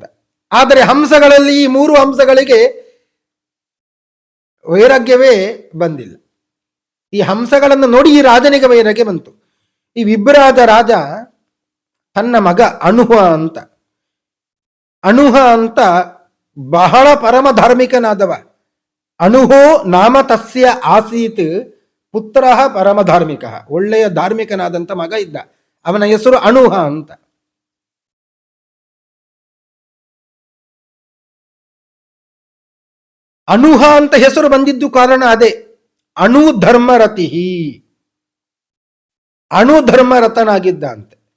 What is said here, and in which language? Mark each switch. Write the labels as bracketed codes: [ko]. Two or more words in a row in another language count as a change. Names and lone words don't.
[kn] ಆದರೆ ಹಂಸಗಳಲ್ಲಿ ಈ 3 ಹಂಸಗಳಿಗೆ ವೈರಾಗ್ಯವೇ ಬಂದಿಲ್ಲ. ಈ ಹಂಸಗಳನ್ನು ನೋಡಿ ಈ ರಾಜನಿಗೆ ವೈರಾಗ್ಯ ಬಂತು. ಈ ವಿಭ್ರಾಜ ರಾಜ ತನ್ನ ಮಗ ಅಣುಹ ಅಂತ ಬಹಳ ಪರಮ ಧಾರ್ಮಿಕನಾದವ. [sa] ಅಣುಹೋ ನಾಮ ತಸ್ಯ ಆಸೀತ್ ಪುತ್ರ ಪರಮ ಧಾರ್ಮಿಕ, [kn] ಒಳ್ಳೆಯ ಧಾರ್ಮಿಕನಾದಂತ ಮಗ ಇದ್ದ. ಅವನ ಹೆಸರು ಅಣುಹ ಅಂತ. ಅಣುಹ ಅಂತ ಹೆಸರು ಬಂದಿದ್ದು ಕಾರಣ ಅದೇ, ಅಣು ಧರ್ಮರತಿ, ಅಣು ಧರ್ಮರತನಾಗಿದ್ದ ಅಂತೆ.